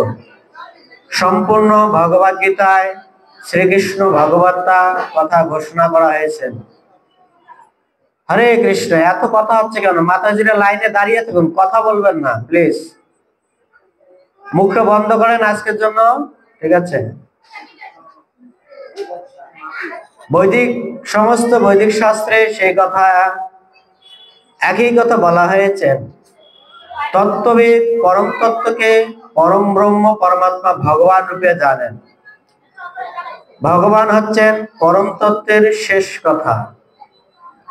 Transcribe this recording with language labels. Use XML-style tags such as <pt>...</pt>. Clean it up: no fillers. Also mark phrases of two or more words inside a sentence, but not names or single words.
<bn>সম্পূর্ণ ভগবদ গীতায় শ্রীকৃষ্ণ ভগবত্তা কথা ঘোষণা করা হয়েছে। হরে কৃষ্ণ এত কথা হচ্ছে কেন? মাতাজিরা লাইনে দাঁড়িয়ে থাকুন, কথা বলবেন না প্লিজ, মুখটা বন্ধ করেন আজকের জন্য, ঠিক আছে? বৈদিক সমস্ত বৈদিক শাস্ত্রে সেই কথা একই কথা বলা হয়েছে। তত্ত্ববিদ পরম তত্ত্ব কে পরম ব্রহ্ম পরমাত্মা ভগবান রূপে জানেন। ভগবান হচ্ছেন পরম তত্ত্বের শেষ কথা।</bn>